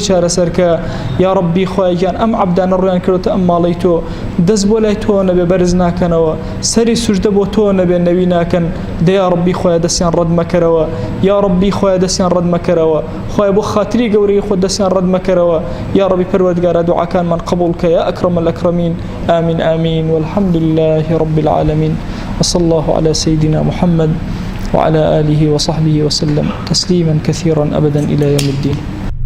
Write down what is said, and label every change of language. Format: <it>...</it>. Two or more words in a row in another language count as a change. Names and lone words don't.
<ckb>چارەسەر کە</ckb> <ar>یا ربی</ar> <ckb>خوای گیان ئەم عەبدانە ڕویان کردوتە ئەم ماڵەی تۆ دەست بۆ لای تۆ نەبێ بەرز ناکەنەوە سەری سوژدە بۆ تۆ نەبێ نەوی ناکەن دە</ckb> <ar>یا ربی</ar> <ckb>خوای دەستیان ڕەت مەکەرەوە</ckb> <ar>یا ربی</ar> <ckb>خوای دەستیان ڕەت مەکەرەوە خوای بۆ خاتری گەورەی خۆت دەستیان ڕەت مەکەرەوە</ckb> <ar>یا ربی</ar> <ckb>پەروەردگارە دوعاکانمان قبول کە</ckb> <ar>یا ئەکرەم الئەکرەمین آمين آمين والحمد لله رب العالمين وصلى الله على سيدنا محمد وعلى آله وصحبه وسلم تسليما كثيرا أبدا إلى يوم الدين</ar>